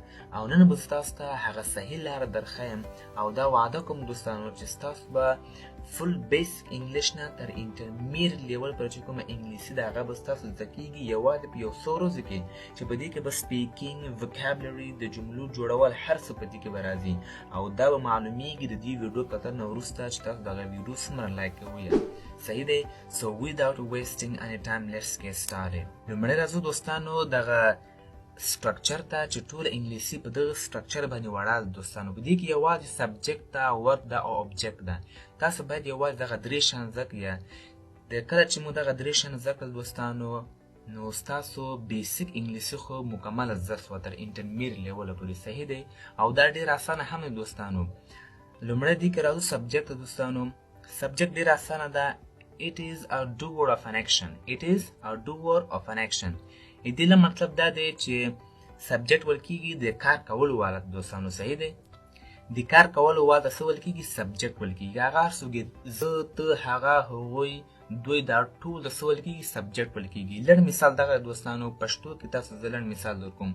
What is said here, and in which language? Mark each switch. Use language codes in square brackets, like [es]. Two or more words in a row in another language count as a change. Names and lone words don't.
[ps] او نن به ستاسو ته هغه صحیح لاره درښیم او دا وعده کوم دوستانو چې ستاسو به [en] full basic English [ps] نه تر [en] intermediate level [ps] پورې چې کومه انګلیسي ده هغه به ستاسو زده کیږي یوازې په یو څو ورځو کې، چې په دې کې به [en] speaking, vocabulary, [ps] د جملو جوړول، هر څه په دې کې به راځي. او دا به معلومیږي د دې ویډیو کتل نه وروسته چې تاسو دغه ویډیو څومره لایک کوئ. صحیح دی. [en] So without wasting any time, let's get started. [ps] لومړی راځو دوستانو دغه سټرکچر ته چې ټول انګلیسي په دغه سټرکچر باندې وړاندې دوستانو. په دې کې یوازې سبجیکټ ده، ورب ده او ابجیکټ ده. تاسو باید یوازې دغه درې شیان زده کړئ. د کله چې مو دغه درې شیان زده کړل دوستانو، نو ستاسو بیسیک انګلیسي خو مکمله زده شوه تر [en] intermediate level [ps] پورې. صحیح دی. او دا ډېر اسانه هم دی دوستانو. لومړی دې کې راځو سبجیکټ ته دوستانو. سبجیکټ ډېر اسانه ده. [en] It is a doer of an action. It is a doer of an action. [ps] دې له مطلب دا دی چې سبجیکټ ویل کېږي د کار کولو والا دوستانو. صحیح دی. د کار کولو والا څه ویل کېږي؟ سبجیکټ ویل کېږي. هغه هر څوک زه، ته، هغه، هغوی، دوی، دا ټول د څه ویل کېږي؟ سبجیکټ ویل کېږي. لږ مثال دغه دوستانو پښتو کې تاسو زه لږ مثال درکوم.